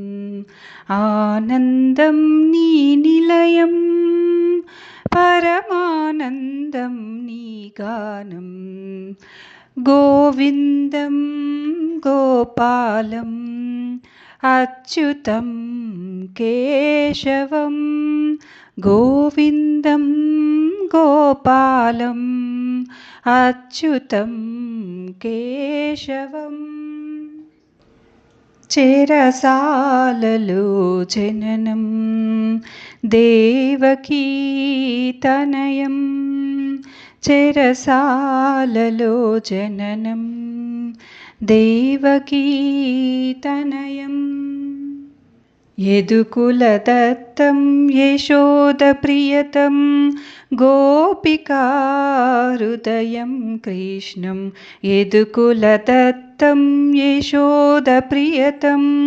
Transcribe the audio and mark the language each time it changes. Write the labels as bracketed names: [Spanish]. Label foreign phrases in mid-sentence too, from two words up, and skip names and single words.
[Sanskrit] आनन्दं निलयं परमानन्दं निगानम् गोविन्दं गोपालम् अच्युतं केशवम् गोविन्दं गोपालम् अच्युतं केशवम् [Telugu] చెరసాలలో జననం దేవకీ తనయం చెరసాలలో జననం దేవకీ తనయం యదుకులదత్తం యశోదప్రియతం గోపికాహృదయం కృష్ణం యదుకులదత్తం యశోదప్రియతం